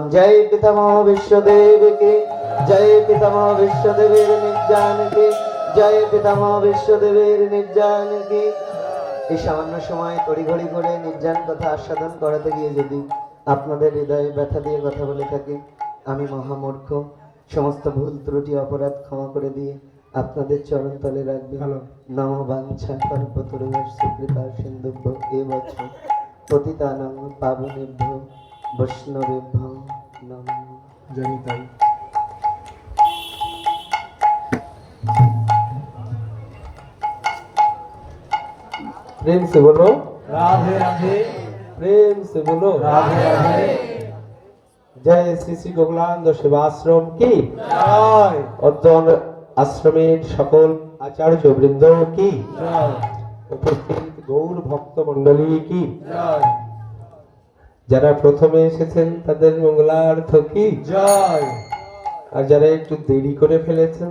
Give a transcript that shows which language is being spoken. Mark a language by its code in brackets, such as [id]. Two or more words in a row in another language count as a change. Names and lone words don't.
[bn] জয় পিতামহ বিশ্বদেবকে, জয় পিতামহ বিশ্বদেবের নির্যানকে, জয় পিতামহ বিশ্বদেবের নির্যানকে। এই সামান্য সময় তড়িঘড়ি করে নির্যান কথা আস্বাদন করাতে গিয়ে যদি আপনাদের হৃদয়ে ব্যথা দিয়ে কথা বলে থাকি, আমি মহামূর্খ। সমস্ত ভুল ত্রুটি অপরাধ ক্ষমা করে দিয়ে আপনাদের চরণ তলে রাখবে। [sa] নম বাঞ্ছা কল্পতরুভ্যশ্চ কৃপা সিন্ধুভ্য এব চ পতিতানাং পাবনেভ্যো বৈষ্ণবেভ্যো নমঃ। [bn] জয় তাই। [hi] प्रेम से बोलो রাধে রাধে, प्रेम से बोलो রাধে রাধে। जय श्री श्री गोकुलानंद सेवाश्रम की [bn] জয় অধ্যয়ন আশ্রমের সকল আচার্য বৃন্দ কি জয় উপস্থিত গৌর ভক্ত মণ্ডলী কি জয় যারা প্রথমে এসেছেন তাদের মঙ্গলার্থ কি জয় আর যারা একটু দেরি করে ফেলেছেন